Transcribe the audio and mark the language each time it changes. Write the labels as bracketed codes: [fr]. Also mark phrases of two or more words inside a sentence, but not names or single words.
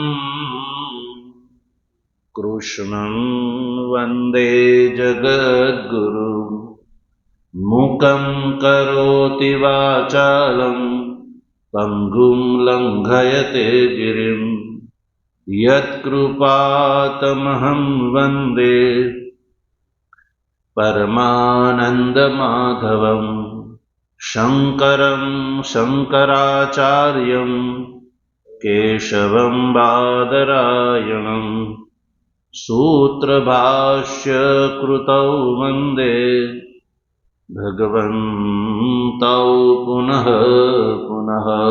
[sa] કૃષ્ણં વંદે જગદ્ગુરુ મૂકં કરોતિ વાચાલં પંગું લંઘયતે ગિરિમ यत्कृपातमहं वन्दे परमानन्दमाधवं शङ्करं शङ्कराचार्यं केशवं बादरायणं सूत्रभाष्यकृतौ वन्दे भगवन्तौ पुनः पुनः।